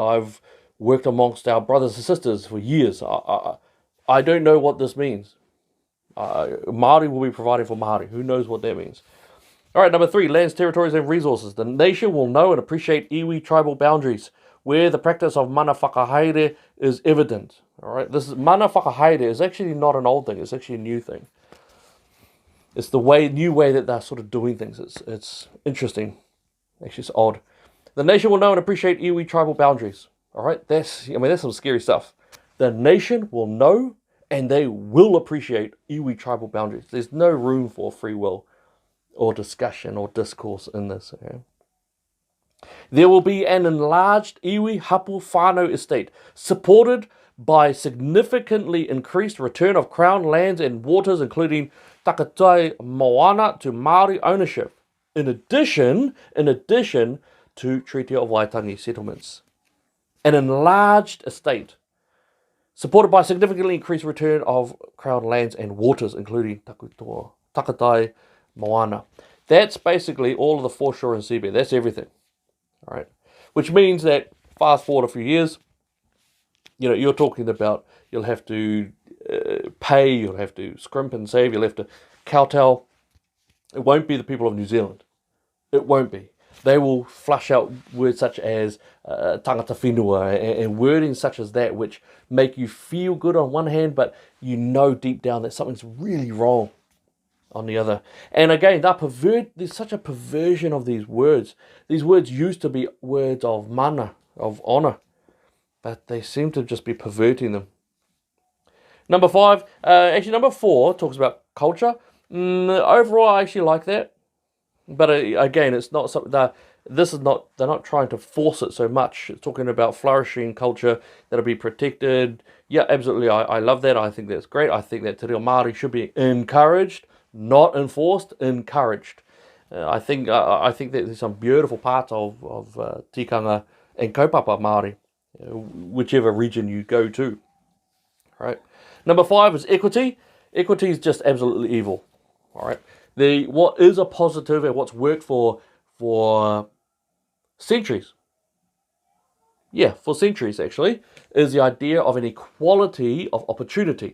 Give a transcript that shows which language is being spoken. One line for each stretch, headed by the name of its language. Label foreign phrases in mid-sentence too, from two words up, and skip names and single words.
English: I've worked amongst our brothers and sisters for years. I don't know what this means. Māori will be provided for Māori. Who knows what that means? All right, number 3, lands, territories, and resources. The nation will know and appreciate iwi tribal boundaries, where the practice of
Māori: mana whakahaere
English: is evident. All right, this is
Māori: mana whakahaere
English: is actually not an old thing. It's actually a new thing. It's the new way that they're sort of doing things. It's interesting. Actually, it's odd. The nation will know and appreciate iwi tribal boundaries. All right, that's some scary stuff. The nation will know and they will appreciate iwi tribal boundaries. There's no room for free will or discussion or discourse in this. Okay? There will be an enlarged
Māori: iwi hapu whānau
English: estate, supported by significantly increased return of crown lands and waters, including
Māori: takatai moana
English: to Māori ownership, in addition to Treaty of Waitangi settlements. An enlarged estate, supported by significantly increased return of crown lands and waters, including
Māori: takatai moana.
English: That's basically all of the foreshore and seabed. That's everything. All right, which means that fast forward a few years, you're talking about you'll have to pay, you'll have to scrimp and save, you'll have to kowtow. It won't be the people of New Zealand. It won't be. They will flush out words such as
Māori: tangata whenua
English: and wording such as that, which make you feel good on one hand, but you know deep down that something's really wrong on the other. And again, there's such a perversion of these words. These words used to be words of mana, of honour, but they seem to just be perverting them. Number 4 talks about culture. Overall, I actually like that. But again, it's not something they're not trying to force it so much. It's talking about flourishing culture that'll be protected. Yeah, absolutely. I love that. I think that's great. I think that
Māori: te reo Māori
English: should be encouraged, not enforced, encouraged. I think that there's some beautiful parts of tikanga and
Māori: kaupapa Māori,
English: whichever region you go to. Right. Number 5 is equity. Equity is just absolutely evil. All right. What is a positive and what's worked for centuries, for centuries actually, is the idea of an equality of opportunity.